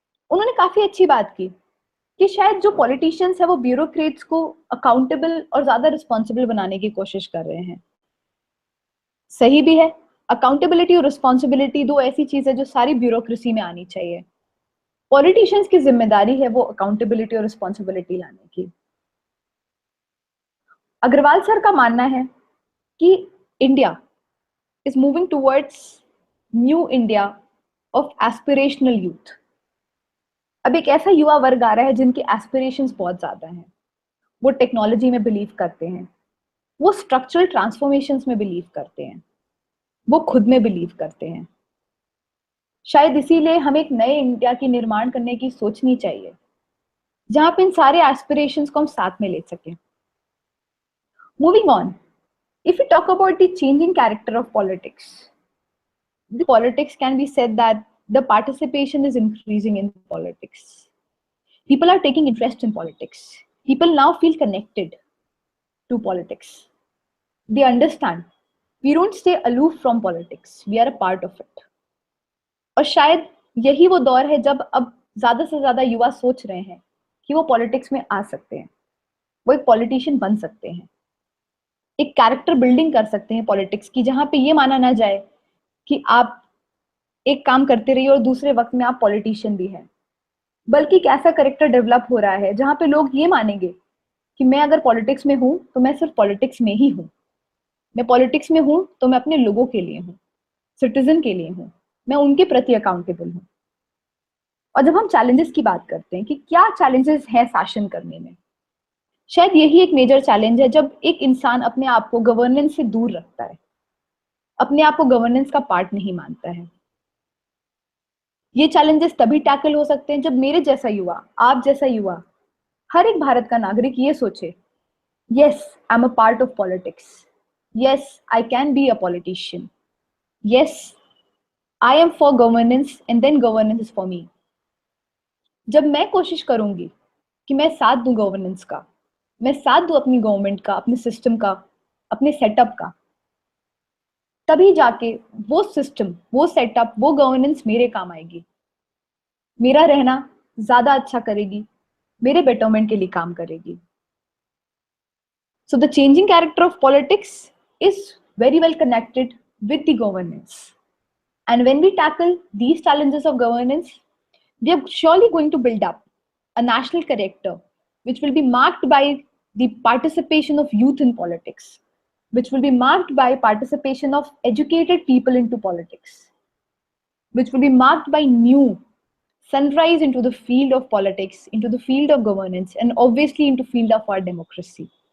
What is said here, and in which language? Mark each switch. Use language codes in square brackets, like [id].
[hi] उन्होंने काफी अच्छी बात की कि शायद जो पॉलिटिशियंस है वो ब्यूरोक्रेट्स को अकाउंटेबल और ज्यादा रिस्पॉन्सिबल बनाने की कोशिश कर रहे हैं। सही भी है, अकाउंटेबिलिटी और रिस्पॉन्सिबिलिटी दो ऐसी चीज है जो सारी ब्यूरोक्रेसी में आनी चाहिए। पॉलिटिशियंस की जिम्मेदारी है वो अकाउंटेबिलिटी और रिस्पॉन्सिबिलिटी लाने की। अग्रवाल सर का मानना है कि India [en] is moving towards new India of aspirational youth। [hi] अब एक ऐसा युवा वर्ग आ रहा है जिनके एस्पिरेशंस बहुत ज्यादा हैं। वो टेक्नोलॉजी में बिलीव करते हैं, वो स्ट्रक्चरल ट्रांसफॉर्मेशंस में बिलीव करते हैं, वो खुद में बिलीव करते हैं। शायद इसीलिए हमें एक नए इंडिया की निर्माण करने की सोचनी चाहिए, जहां पे इन सारे एस्पिरेशंस को हम साथ में ले सकें। [en] Moving on, if we talk about the changing character of politics, the politics can be said that the participation is increasing in politics. People are taking interest in politics. People now feel connected to politics. They understand we don't stay aloof from politics, we are a part of it. [hi] और शायद यही वो दौर है जब अब ज्यादा से ज्यादा युवा सोच रहे हैं कि वो पॉलिटिक्स में आ सकते हैं, वो एक पॉलिटिशियन बन सकते हैं, एक कैरेक्टर बिल्डिंग कर सकते हैं पॉलिटिक्स की, जहां पे ये माना ना जाए कि आप एक काम करते रहिए और दूसरे वक्त में आप पॉलिटिशियन भी हैं, बल्कि एक ऐसा कैरेक्टर डेवलप हो रहा है जहां पे लोग ये मानेंगे कि मैं अगर पॉलिटिक्स में हूं तो मैं सिर्फ पॉलिटिक्स में ही हूं, मैं पॉलिटिक्स में हूं तो मैं अपने लोगों के लिए हूं, सिटीजन के लिए हूं, मैं उनके प्रति अकाउंटेबल हूं। और जब हम चैलेंजेस की बात करते हैं कि क्या चैलेंजेस हैं शासन करने में, शायद यही एक मेजर चैलेंज है जब एक इंसान अपने आप को गवर्नेंस से दूर रखता है, अपने आप को गवर्नेंस का पार्ट नहीं मानता है। ये चैलेंजेस तभी टैकल हो सकते हैं जब मेरे जैसा युवा, आप जैसा युवा, हर एक भारत का नागरिक ये सोचे, [en] yes, I'm a part of politics. Yes, I can be a politician. Yes, I am for governance and then governance is for me. [hi] जब मैं कोशिश करूंगी कि मैं साथ दूं गवर्नेंस का, मैं साथ दूं अपनी गवर्नमेंट का, अपने सिस्टम का, अपने सेटअप का, तभी जाके वो सिस्टम, वो सेटअप, वो गवर्नेंस मेरे काम आएगी, मेरा रहना ज्यादा अच्छा करेगी, मेरे बेटरमेंट के लिए काम करेगी। [en] So the changing character of politics is very well connected with the governance. And when we tackle these challenges of governance, we are surely going to build up a national character which will be marked by the participation of youth in politics, which will be marked by participation of educated people into politics, which will be marked by new sunrise into the field of politics, into the field of governance, and obviously into field of our democracy.